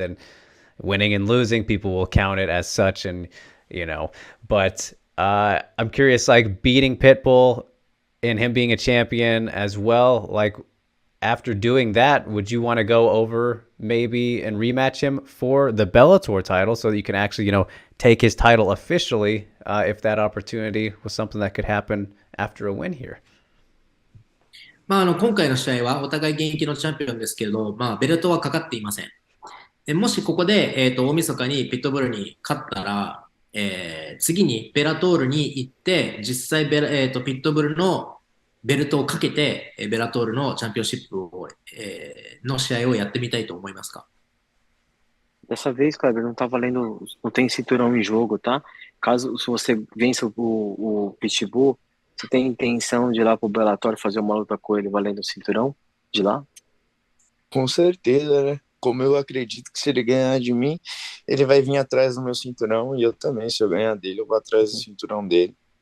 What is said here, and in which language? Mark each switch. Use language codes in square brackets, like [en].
[en] And winning and losing, people will count it as such, and but I'm curious, like beating Pitbull and him being a champion as well, like after doing that, would you want to go over maybe and rematch him for the Bellator title so that you can actually take his title officially, if that opportunity was something that could happen after a win here? [ja] 今回の試合はお互い現役のチャンピオンですけれど、ベルトはかかっていません。もしここで、大晦日にピットブルに勝ったら、次にベラトールに行って、実際ピットブルのベルトをかけて、ベラトールのチャンピオンシップを、の試合をやってみたいと思いますか？ [pt] Dessa vez, Kleber, não tá valendo, não tem cinturão em jogo, tá? Caso se você vença o Pitbull, você tem intenção de ir lá pro Bellator fazer uma luta com ele valendo o cinturão de lá? Com certeza, né? Como eu acredito que se ele ganhar de mim, ele vai vir atrás do meu cinturão, e eu também, se eu ganhar dele, eu vou atrás do cinturão dele.